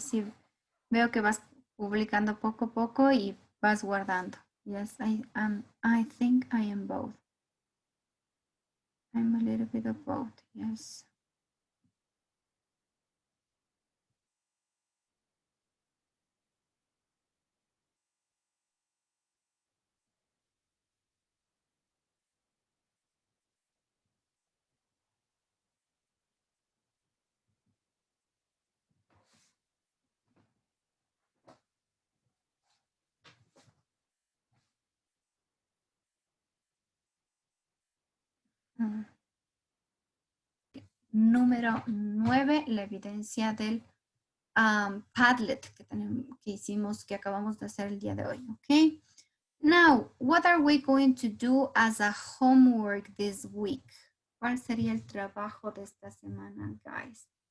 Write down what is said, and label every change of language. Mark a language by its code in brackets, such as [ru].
[es] Sí, veo que vas publicando poco a poco y vas guardando. [en] Yes, I think I am both. I'm a little bit of both, yes. [es] Número 9, la evidencia del Padlet que hicimos, que acabamos de hacer el día de hoy, ¿ok? [en] Now, what are we going to do as a homework this week? [es] ¿Cuál sería el trabajo de esta semana, guys?